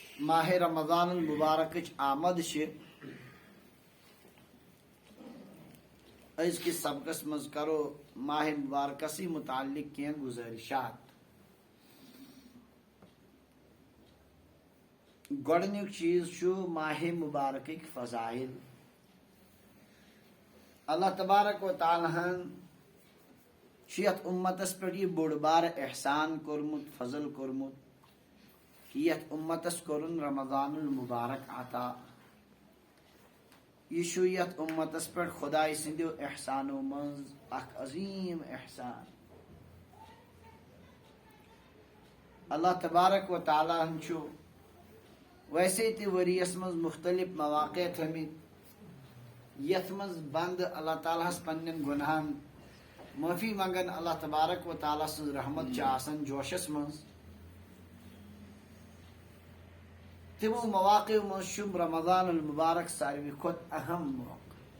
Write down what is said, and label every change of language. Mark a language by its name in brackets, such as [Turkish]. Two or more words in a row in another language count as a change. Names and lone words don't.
[Kashmiri] ماہ رمضان المبارک آمد از کس سبقس مز کرو ماہ مبارکسی متعلق کی گزارشات. گۄڈنیُک چیز چھُ ماہ مبارکٕکۍ فضائل. [Arabic] اللہ تبارک و تعالیٰ [Kashmiri] ہن یتھ امتس پہ یہ بوڑ بار احسان کورمت فضل کورمت کہ یتھ امتس کورن رمضان المبارک عطا. یہ چھُ یتھ امتس پہ خدائے سندیو احسانو مز اخ عظیم احسان. [Arabic] اللہ تبارک و تعالیٰ [Kashmiri] ہن چھُ ویسے تہ ؤریس مز مختلف مواقع تھمت یتھ مز بند اللہ تعالیٰ ہس پنن گناہن معافی منگن [Arabic] اللہ تبارک و تعالیٰ [Kashmiri] سن رحمت آسان جوشس مز. تمو مواقع مز رمضان المبارک ساروی کھت اہم موقع.